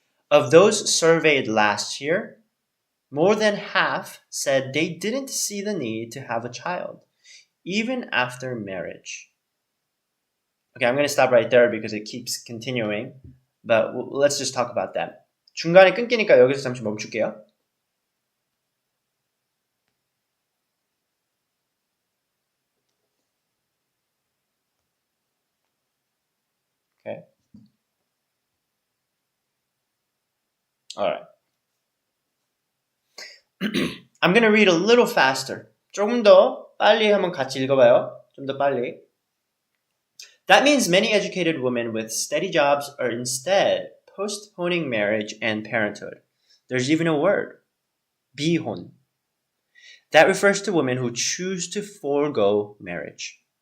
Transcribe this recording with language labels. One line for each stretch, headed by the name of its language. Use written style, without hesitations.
English: Of those surveyed last year, more than half said they didn't see the need to have a child, even after marriage. Okay, I'm going to stop right there because it keeps continuing, but let's just talk about that.
Korean: 중간에 끊기니까 여기서 잠시 멈출게요.
English: Okay. All right. I'm going to read a little faster.
Korean: 조금 더 빨리 한번 같이 읽어봐요. 좀 더 빨리.
English: That means many educated women with steady jobs are instead postponing marriage and parenthood. There's even a word, 비혼. That refers to women who choose to forego marriage.